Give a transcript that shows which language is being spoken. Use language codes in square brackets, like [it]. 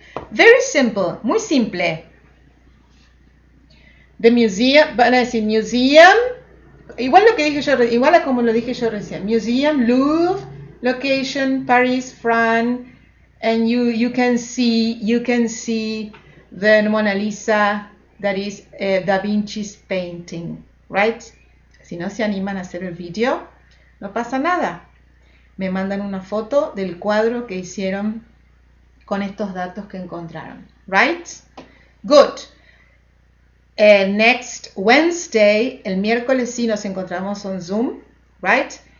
[en] Very simple, [es] muy simple. The museum, van a decir museum, igual lo que dije yo, igual a como lo dije yo recién. [en] Museum, Louvre, location, Paris, France, and you can see the Mona Lisa, that is Da Vinci's painting, right? [es] Si no se animan a hacer el video, no pasa nada. Me mandan una foto del cuadro que hicieron con estos datos que encontraron, right? Good. [en] Next Wednesday, [es] el miércoles sí nos encontramos on Zoom, right?